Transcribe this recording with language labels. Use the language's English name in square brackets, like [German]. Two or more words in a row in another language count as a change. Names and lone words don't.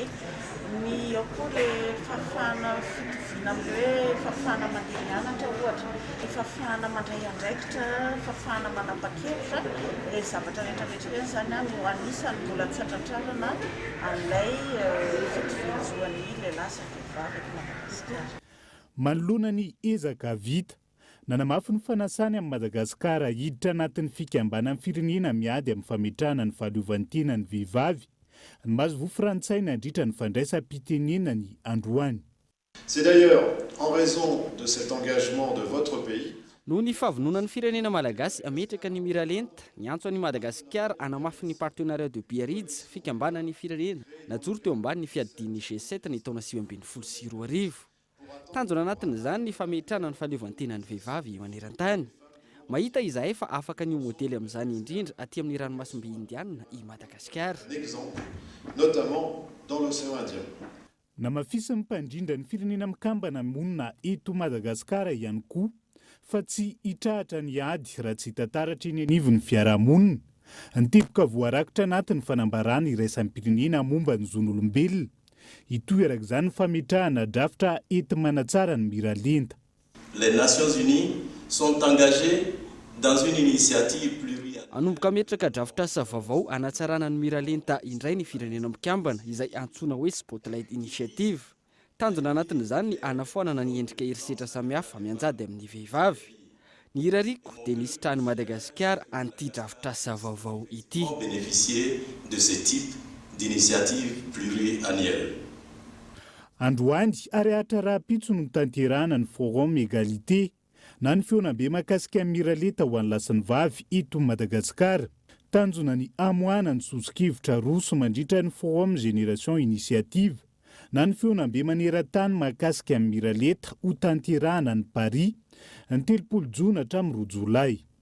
[Malagasy] Ny ao koa ilay fafana fitoviana amin'ilay hoe fafana mandeha mianatra ohatra, ny fafana mandray andraikitra, fafana manapa-kevitra, ilay zavatra rehetrarehetra ireny zany no anisany mbola tsatratrarana an'ilay fitoviana zoan'ny lehilahy sy vehivavy eto Madagasikara. Manoloana ny ezaka vita, nanamafy ny fanasany amin'ny Madagasikara hiditra anatin'ny fikambanan'ny firenena miady amin'ny fametrahana ny fahaleovantena ny vehivavy. Ny mazovoa frantsay nandritra ny fandraisam-pitenena ny androany. [French] C'est d'ailleurs en raison de cet engagement de votre pays [Malagasy] noho ny fahavononan'ny firenena malagasy ametraka ny miralenta ny antso an'i Madagasikara hanamafy ny partenariat de Biarritz fikambanan'ny firenena najoro teo ambany ny fiadian'ny G7 ny taona 2024. Tanjona anatin'izany ny fametrahana ny fahaleovantenan'ny vehivavy maneran-tany. Mahita izahay fa afaka ny modely amin'izany indrindra aty amin'ny ranomasimbe indiana i Madagasikara. [French] Notamment dans l'océan Indien. [Malagasy] Namafisin'ny mpandrindra ny firenena mikambana monina eto Madagasikara ihany koa fa tsy hitrahatra ny ady raha tsy hitantaratra eny anivon'ny fiarahamonina. Ny teboka voarakitra anatin'ny fanambarana iraisam-pirenena momba ny zon'olombelona. Itoeraka izany fametrahana drafitra enti-manatsara ny miralenta. [French] Les Nations Unies sont engagées dans une initiative pluriannuelle. [Malagasy] Anomboka metraka drafitra asa vaovao anatsarana ny miralenta indray ny firenena mikambana izay antsoina hoe Spotlight Initiative. Tanjona anatin'izany ny anafoanana ny endrika herisetra samihafa mianjady amin'ny vehivavy. Ny hirariko dia nisy trano Madagasikara an'ity drafitra asa vaovao ity. [French] Bénéficier de ce type d'initiative pluriannuelle. [Malagasy] Androany ary ahatra raha-pitso no tanterahana ny Forum Égalité na ny feonam-be mahakasika ny miralenta ho an'ny lahy sy ny vavy eto Madagasikara. Tanjona ny amoahana ny sosokevitra roso mandritra ny Forum Génération Initiative na ny feonam-be maneran-tany mahakasika ny miralenta ho tanterahana ny Paris ny 30 jona hatramin'ny 2 jolay.